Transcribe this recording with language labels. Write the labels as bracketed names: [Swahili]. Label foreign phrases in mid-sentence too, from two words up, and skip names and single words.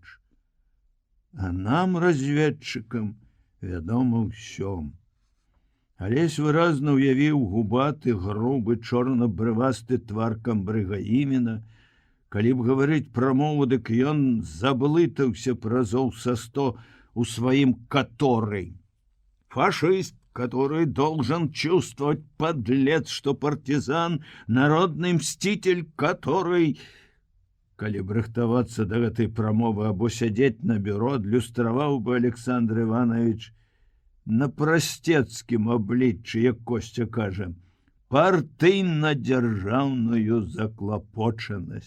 [Belarusian] А нам, разведчыкам, вядома ўсё. Алесь выразна ўявіў губаты, грубы, чорна-брывасты твар камбрыга імена. Калі б гаварыць прамову, дык ён заблытаўся разоў са 100 у сваім «который». [Russian] Фашист, который должен чувствовать, подлец, что партизан, народный мститель, который... [Belarusian] Калі б рыхтавацца да гэтай прамовы або сядзець на бюро, адлюстраваў бы Александр Иванович на прастецкім абліччы, як Костя кажа, партыйна-дзяржаўную заклапочанасць.